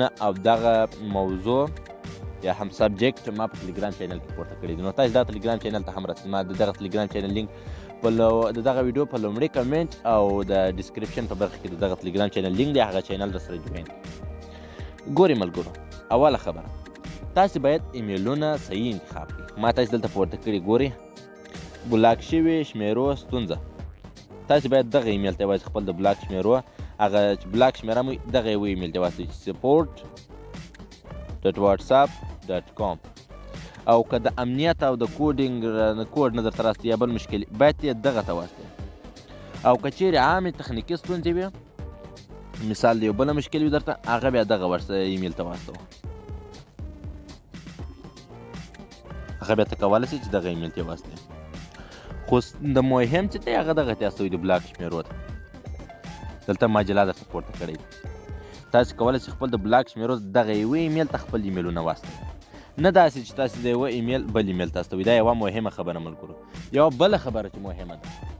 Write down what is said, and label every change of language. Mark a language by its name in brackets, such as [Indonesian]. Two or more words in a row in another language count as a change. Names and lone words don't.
[Pashto] او دغه موضوع یا هم سبجیکټ ما په ټلګرام چینل کې پورته کړي دي نو تاسې دغه ټلګرام چینل ته هم راسئ ما د دغه ټلګرام چینل لینک د دغه ویډیو په لومړي کمنټ او د ډسکریپشن په برخه کې د دغه ټلګرام چینل لینک دی هغه چینل درسره جوین ګورئ ملګرو اوله خبره تاسې باید ایمیلونه صحیح انتخاب کړئ ما تاسې دلته پورته کړي ګورئ بلاک شوي شمیرو ستونزه تاسې باید دغه ایمیل ته یوازې خپل د بلاک شمیرو هغه چې بلاک شمیره مو دغه یوه ایمیل ته واستوئ support.whatsapp.com او که د امنیت او د کوډ نه درته راستي یا بل مشکل باید یې دغه ته واستوئ او که چیرې عامې تخنیکي ستونزې وي مثال د یو بله مشکل وي درته هغه بیا دغه ایمیل ته واستوه هغه بیا ته کولی شئ چې دغه ایمیل ته یې واستوئ خو د مهم چې دی هغه دغه ته استوئ د بلاک شمیرو ته دلته ماجلا درته پورته کړی تاسې کولی شئ خپل د بلاک شمیرو دغه یوه ایمیل ته خپل ایمیلونه واستوئ نه داسې چې تاسې د یوه ایمیل بل ایمیل ته استوئ دا یوه مهمه خبره ملګرو یوه بله خبره چې مهمه ده